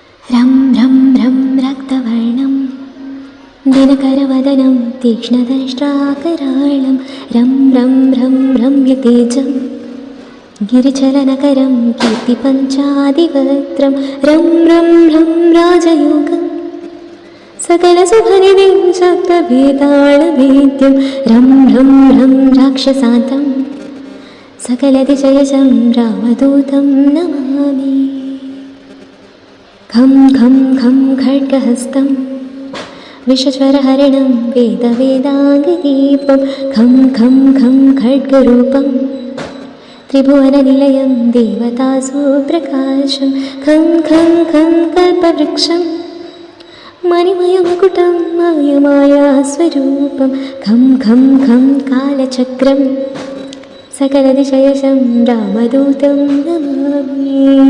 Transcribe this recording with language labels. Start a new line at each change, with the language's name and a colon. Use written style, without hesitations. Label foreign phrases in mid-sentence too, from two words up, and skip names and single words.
Sanskrit: रं रं रं रक्तवर्णं दिनकरवदनं तीक्ष्णदंष्ट्राकराळं रं रं रं रम्यतेजं गिरिचलनकरं कीर्तिपञ्चादिवक्त्रं रं रं रं राजयोगं सकलसुखनिधिं सप्तभेतालवेद्यं रं रं रं राक्षसान्तं सकलदिशयशं रामदूतं नमामि। खं खं खं खड्गहस्तं विश्वस्वरहरिणं वेदवेदाङ्गदीपं खं खं खं खड्गरूपं त्रिभुवननिलयं देवतासु प्रकाशं खं खं खं कल्पवृक्षं मणिमयमकुटं मायमायास्वरूपं खं खं खं कालचक्रं सकलदिशयशं रामदूतं नमामि।